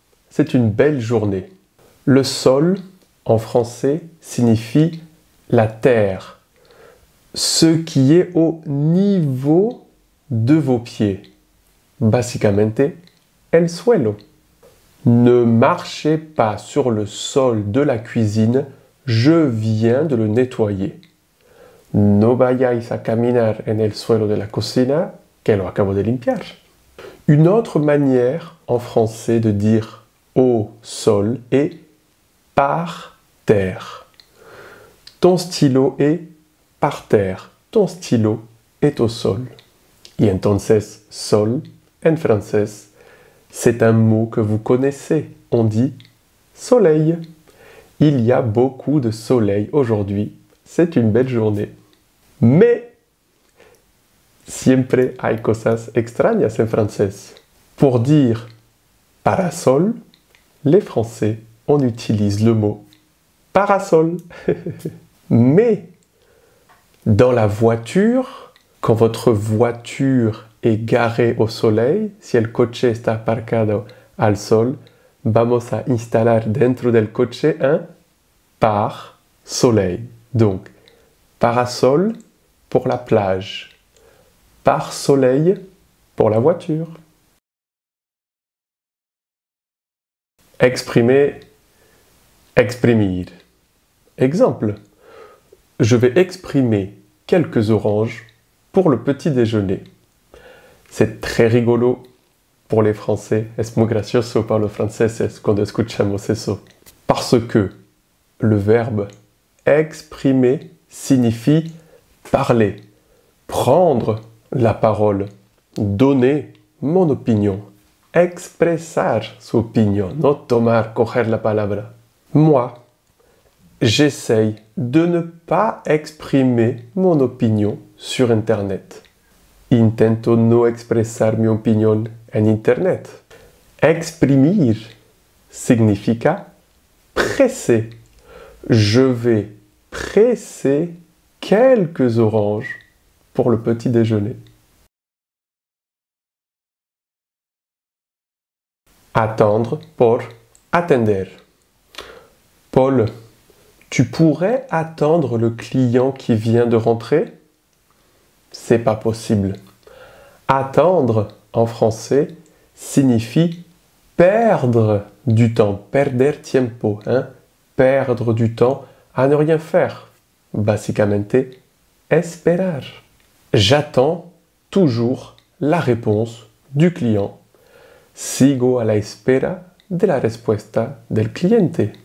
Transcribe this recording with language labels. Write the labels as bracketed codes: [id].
[fr] C'est une belle journée. Le sol, en français, signifie la terre, ce qui est au niveau de vos pieds. [es] Básicamente, el suelo. [fr] Ne marchez pas sur le sol de la cuisine, je viens de le nettoyer. [es] No vayáis a caminar en el suelo de la cocina, que lo acabo de limpiar. [fr] Une autre manière en français de dire au sol est par terre. Ton stylo est par terre, ton stylo est au sol. [es] Y entonces, sol, en francés, [fr] c'est un mot que vous connaissez. On dit soleil. Il y a beaucoup de soleil aujourd'hui. C'est une belle journée. [es] Mais, siempre hay cosas extrañas en francés. [fr] Pour dire parasol, les Français, on utilise le mot parasol. Mais, dans la voiture, quand votre voiture est garée au soleil, [es] si el coche está aparcado al sol, vamos a instalar dentro del coche [fr] un pare-soleil. Donc, parasol pour la plage, pare-soleil pour la voiture. Exprimer, exprimir. Exemple, je vais exprimer quelques oranges pour le petit déjeuner. C'est très rigolo pour les Français. [es] Es muy gracioso para los franceses cuando escuchamos eso. [fr] Parce que le verbe exprimer signifie parler, prendre la parole, donner mon opinion, [es] expresar su opinion, no tomar, coger la palabra. [fr] Moi, j'essaye de ne pas exprimer mon opinion sur Internet. [es] Intento no expresar mi opinión en Internet. Exprimir significa presser. [fr] Je vais presser quelques oranges pour le petit déjeuner. Attendre por atender. Paul, tu pourrais attendre le client qui vient de rentrer? C'est pas possible. Attendre, en français, signifie perdre du temps, [es] perder tiempo, [fr] perdre du temps à ne rien faire. [es] Básicamente, esperar. [fr] J'attends toujours la réponse du client. [es] Sigo a la espera de la respuesta del cliente.